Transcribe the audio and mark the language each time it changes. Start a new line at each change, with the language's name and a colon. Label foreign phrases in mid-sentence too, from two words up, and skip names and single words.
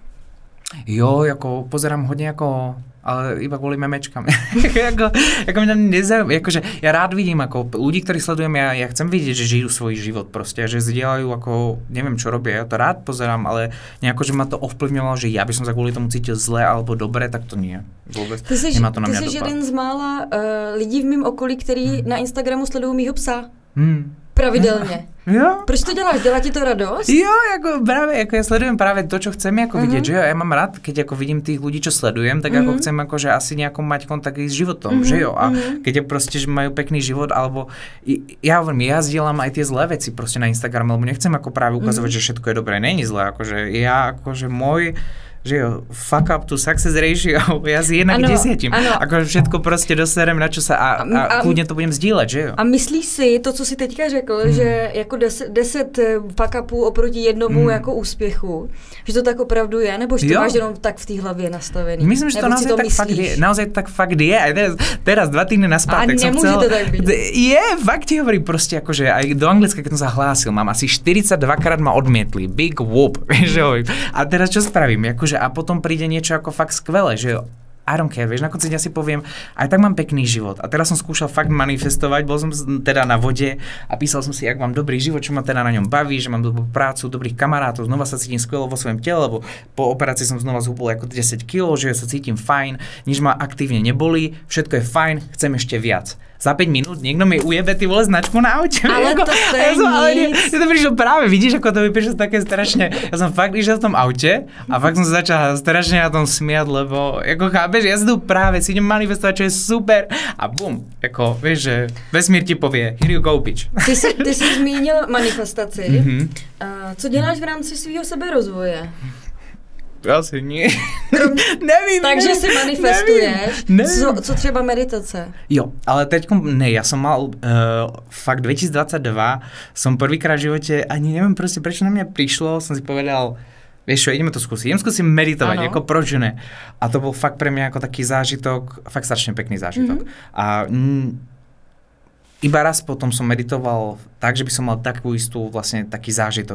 Slovak: Jo, ako pozerám hodne ako, ale iba kvôli memečkám. ako mňa nezaujíma, akože ja rád vidím ako ľudí, ktorí sledujem, ja chcem vidieť, že žijú svoj život proste, že zdieľajú ako, neviem čo robia, ja to rád pozerám, ale nejako, že ma to ovplyvňovalo, že ja by som sa kvôli tomu cítil zle alebo dobre, tak to nie. Vôbec. Nemá to na mňa dopad.
Czech: Ty jsi jeden z mála lidí v mém okolí, který na Instagramu sledují mýho psa. Pravidelně. Jo. Proč to děláš? Dělá ti to radost?
Slovak: Jo, ako práve, ako ja sledujem práve to, čo chcem ako vidieť, že jo, ja mám rád, keď ako vidím tých ľudí, čo sledujem, tak ako chcem akože asi nejako mať kontakt s životom, že jo, a keď proste že majú pekný život, alebo ja hovorím, ja zdieľam aj tie zlé veci proste na Instagram, lebo nechcem ako práve ukazovať, že všetko je dobré, není zlé, akože ja akože môj že jo,
English: fuck up to success ratio,
Slovak: ja si 1:10. Ako všetko prostě doserem, na čo sa a kľudne to budem sdílet, že jo.
Czech: A myslíš si to, co si teďka řekl, že jako 10
English: fuck upů
Czech: oproti jednomu jako úspěchu, že to tak opravdu je, nebo že to máš jenom tak v té hlavě nastavený?
Slovak: Myslím, že to naozaj tak fakt je. Aj teraz 2 týdny naspátek som chcel. To tak byť. Je, fakt ti hovorím proste, akože aj do Anglicka, keď som sa hlásil, mám asi 42 krát ma odmietli.
English: Big whoop,
Slovak: že hovorím. A teraz čo spravím? Akože a potom príde niečo ako fakt skvelé, že
English: I don't care,
Slovak: vieš, na konci dňa si poviem, aj tak mám pekný život. A teraz som skúšal fakt manifestovať, bol som teda na vode a písal som si, jak mám dobrý život, čo ma teda na ňom baví, že mám dobrú prácu, dobrých kamarátov, znova sa cítim skvelo vo svojom tele, lebo po operácii som znova zhubol ako 10 kg, že sa cítim fajn, nič ma aktívne nebolí, všetko je fajn, chcem ešte viac. Za 5 minút niekto mi ujebe
Czech: ty vole
Slovak: značku na aute. Ale to je nic. Ja to prišiel práve, vidíš, ako to mi prišlo také strašne. Ja som fakt išiel v tom aute a fakt som sa začal strašne na tom smiať, lebo ako chápeš, ja si tu práve si idem manifestovať, čo je super a bum, ako vieš, že vesmír ti povie,
English: here you go, bitch.
Czech: Ty jsi zmínil manifestaci. Co děláš v rámci svého seberozvoje?
Slovak: Asi nie. Nevím.
Czech: Takže si manifestuješ. Nevím. Co třeba meditace?
Slovak: Jo, ale teďkom, ja som mal fakt 2022, som prvýkrát v živote, ani neviem proste, prečo na mňa prišlo, som si povedal, vieš čo, idem to skúsiť. Idem skúsiť meditovať, ako
Czech: proč ne.
Slovak: A to bol fakt pre mňa ako taký zážitok, fakt strašne pekný zážitok. A iba raz potom som meditoval tak, že by som mal takú istú vlastne taký zážitok.